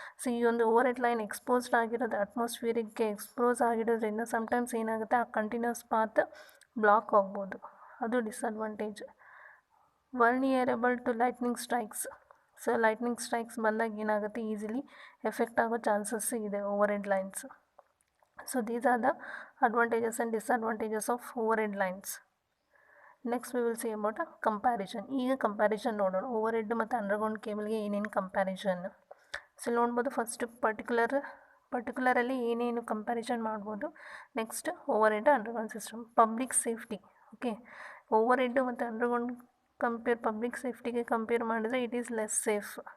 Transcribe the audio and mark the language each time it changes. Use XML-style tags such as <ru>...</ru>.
<kn>So ಈ ಒಂದು over head line exposed ಆಗಿರೋದು ಅಟ್ಮಾಸ್ಫಿಯರಿಗೆ ಎಕ್ಸ್ಪೋಸ್ ಆಗಿರೋದ್ರಿಂದ ಸಮ್ಟೈಮ್ಸ್ ಏನಾಗುತ್ತೆ ಆ ಕಂಟಿನ್ಯೂಸ್ ಪಾತ್ ಬ್ಲಾಕ್ ಆಗ್ಬೋದು, ಅದು disadvantage.</kn> <en>Vulnerable to lightning strikes.</en> <kn>So lightning strikes ಬಂದಾಗ ಏನಾಗುತ್ತೆ ಈಸಿಲಿ ಎಫೆಕ್ಟ್ ಆಗೋ ಚಾನ್ಸಸ್ ಇದೆ over head lines.</kn> <en>So these are the advantages and disadvantages of overhead lines. Next we will see about a comparison.</en> <kn>ಈಗ comparison ನೋಡೋಣ, over head ಮತ್ತು underground ಕೇಬಲ್ಗೆ ಏನೇನು comparison. So ನೋಡ್ಬೋದು first ಪರ್ಟಿಕ್ಯುಲರಲ್ಲಿ ಏನೇನು ಕಂಪ್ಯಾರಿಸನ್ ಮಾಡ್ಬೋದು. Next over head underground system. Public safety. Okay, over head ಮತ್ತು underground public ಸೇಫ್ಟಿಗೆ compare ಮಾಡಿದರೆ</kn> <en>It is less safe.</en>